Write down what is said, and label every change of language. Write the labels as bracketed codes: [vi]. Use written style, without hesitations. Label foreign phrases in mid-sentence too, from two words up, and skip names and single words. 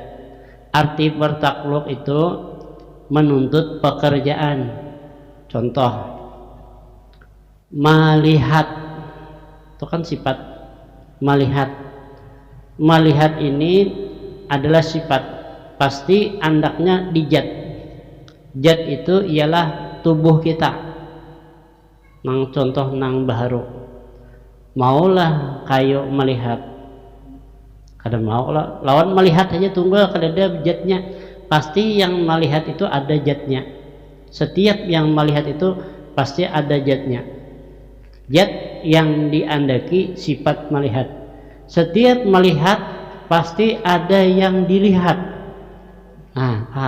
[bjn] Arti bertakluk itu menuntut pekerjaan. Contoh, melihat, itu kan sifat melihat. Melihat ini adalah sifat, pasti andaknya di zat. Zat itu ialah tubuh kita. Nang contoh nang baharu, maulah kayu melihat, kada mau lah lawan melihat aja tunggal kada ada zatnya. Pasti yang melihat itu ada zatnya. Setiap yang melihat itu pasti ada zatnya. Zat yang diandaki sifat melihat. Setiap melihat pasti ada yang dilihat. Nah, paham?